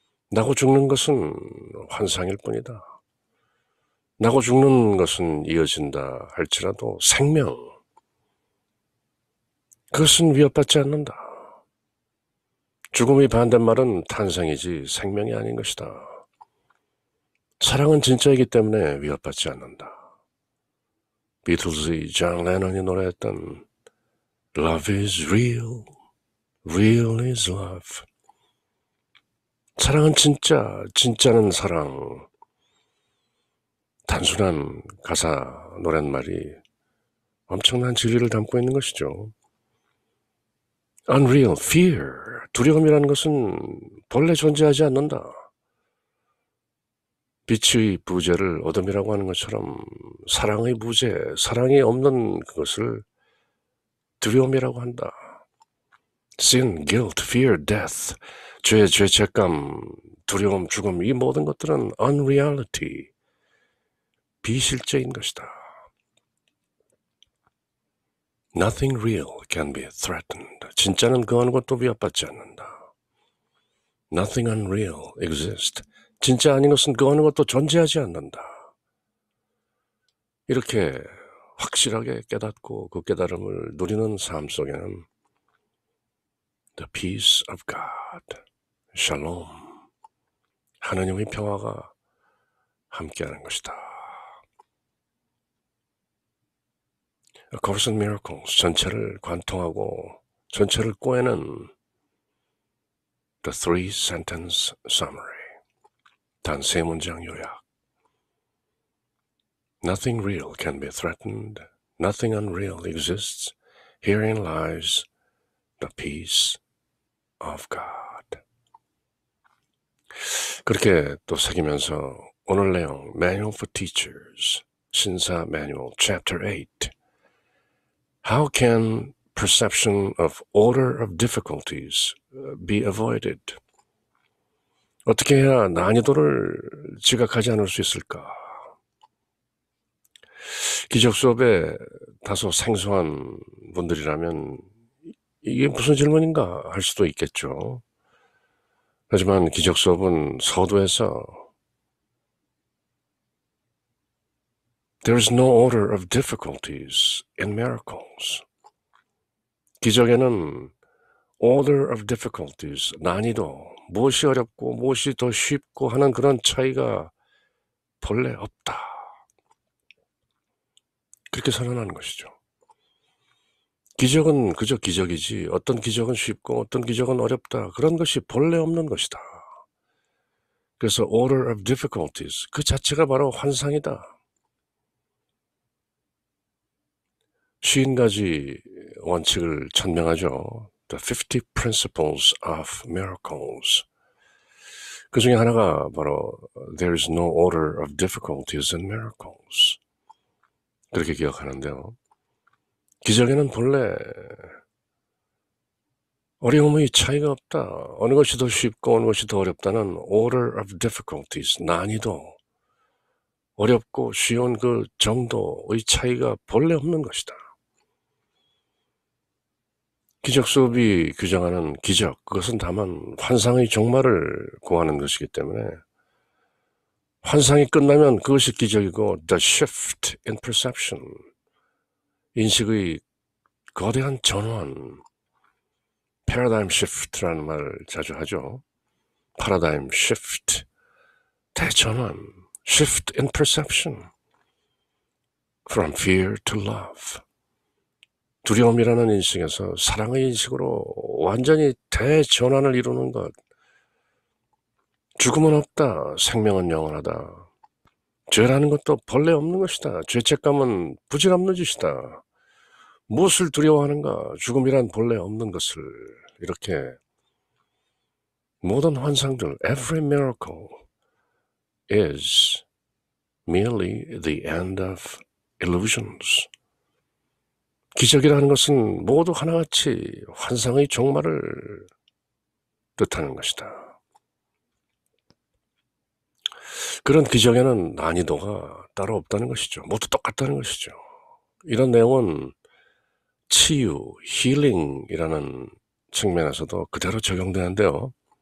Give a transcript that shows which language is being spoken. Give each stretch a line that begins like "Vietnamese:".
Korean: 나고 죽는 것은 환상일 뿐이다. 나고 죽는 것은 이어진다 할지라도 생명, 그것은 위협받지 않는다. 죽음의 반대말은 탄생이지 생명이 아닌 것이다. 사랑은 진짜이기 때문에 위협받지 않는다. 비틀즈의 존 레논이 노래했던
English: Love is real, real is love.
Korean: 사랑은 진짜, 진짜는 사랑. 단순한 가사 노랫말이 엄청난 진리를 담고 있는 것이죠.
English: Unreal, fear,
Korean: 두려움이라는 것은 본래 존재하지 않는다. 빛의 부재를 어둠이라고 하는 것처럼 사랑의 부재, 사랑이 없는 그것을 두려움이라고 한다.
English: Sin, guilt, fear, death,
Korean: 죄책감, 두려움, 죽음, 이 모든 것들은 unreality, 비실제인 것이다.
English: Nothing real can be threatened.
Korean: 진짜는 그 어느 것도 위협받지 않는다.
English: Nothing unreal exists.
Korean: 진짜 아닌 것은 그 어느 것도 존재하지 않는다. 이렇게 확실하게 깨닫고 그 깨달음을 누리는 삶 속에는
English: The peace of God,
Korean: shalom, 하나님의 평화가 함께하는 것이다. A Course in Miracles, 전체를 관통하고 전체를 꿰는 The Three Sentence Summary, 단 세 문장 요약.
English: Nothing real can be threatened. Nothing unreal exists. Herein lies the peace of God.
Korean: 그렇게 또 새기면서 오늘 내용 Manual for Teachers, 신사 매뉴얼 Chapter 8.
English: How can perception of order of difficulties be avoided?
Korean: 어떻게 해야 난이도를 지각하지 않을 수 있을까? 기적 수업에 다소 생소한 분들이라면 이게 무슨 질문인가 할 수도 있겠죠. 하지만 기적 수업은 서두에서
English: There is no order of difficulties in miracles.
Korean: 기적에는
English: order of difficulties,
Korean: 난이도, 무엇이 어렵고 무엇이 더 쉽고 하는 그런 차이가 본래 없다. 그렇게 선언하는 것이죠. 기적은 그저 기적이지 어떤 기적은 쉽고 어떤 기적은 어렵다. 그런 것이 본래 없는 것이다. 그래서
English: order of difficulties,
Korean: 그 자체가 바로 환상이다. 50가지 원칙을 천명하죠.
English: The 50 Principles of Miracles.
Korean: 그 중에 하나가 바로
English: There is no order of difficulties in miracles.
Korean: 그렇게 기억하는데요. 기적에는 본래 어려움의 차이가 없다. 어느 것이 더 쉽고 어느 것이 더 어렵다는
English: order of difficulties,
Korean: 난이도, 어렵고 쉬운 그 정도의 차이가 본래 없는 것이다. 기적 수업이 규정하는 기적, 그것은 다만 환상의 종말을 구하는 것이기 때문에 환상이 끝나면 그것이 기적이고
English: the shift in perception,
Korean: 인식의 거대한 전환, 패러다임 시프트라는 말을 자주 하죠. 패러다임 시프트, 대전환,
English: shift in perception, from fear to love.
Korean: 두려움이라는 인식에서 사랑의 인식으로 완전히 대전환을 이루는 것. 죽음은 없다. 생명은 영원하다. 죄라는 것도 본래 없는 것이다. 죄책감은 부질없는 짓이다. 무엇을 두려워하는가? 죽음이란 본래 없는 것을. 이렇게 모든 환상들,
English: every miracle is merely the end of illusions.
Korean: 기적이라는 것은 모두 하나같이 환상의 종말을 뜻하는 것이다. 그런 기적에는 난이도가 따로 없다는 것이죠. 모두 똑같다는 것이죠. 이런 내용은 치유, 힐링이라는 측면에서도 그대로 적용되는데요.